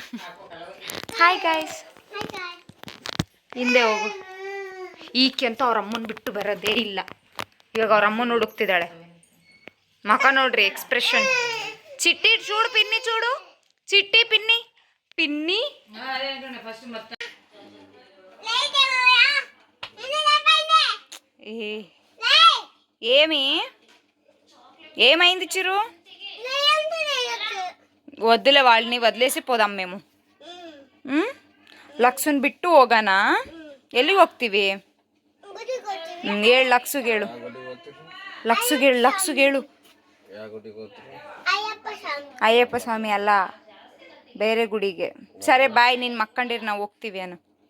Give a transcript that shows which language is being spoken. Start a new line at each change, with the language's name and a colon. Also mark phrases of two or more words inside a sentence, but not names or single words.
English: hi guys,
Kannada: ಹಿಂದೆ ಹೋಗು. ಈಕೆ ಅಂತ ಅವ್ರ ಅಮ್ಮನ ಬಿಟ್ಟು ಬರೋದೇ ಇಲ್ಲ. ಇವಾಗ ಅವ್ರ ಅಮ್ಮನ ಹುಡುಕ್ತಿದ್ದಾಳೆ. ಮಕ ನೋಡ್ರಿ ಎಕ್ಸ್ಪ್ರೆಷನ್.
Telugu: చిట్టి చూడు, పిన్ని చూడు, చిట్టి పిన్ని పిన్ని. ఏమైంది చిరు? వద్దులే, వాళ్ళని వదిలేసి పోదాం మేము.
Kannada: ಲಕ್ಸುನ್ ಬಿಟ್ಟು ಹೋಗೋಣ. ಎಲ್ಲಿಗೆ ಹೋಗ್ತೀವಿ? ಹೇಳು ಲಕ್ಸುಗೆ, ಹೇಳು ಲಕ್ಸುಗೆ ಹೇಳು. ಅಯ್ಯಪ್ಪ ಸ್ವಾಮಿ ಅಲ್ಲ, ಬೇರೆ ಗುಡಿಗೆ. ಸರಿ ಬಾಯ್, ನಿನ್ನ ಮಕ್ಕಂಡಿರು, ನಾವು ಹೋಗ್ತೀವಿ ಅನ್ನು.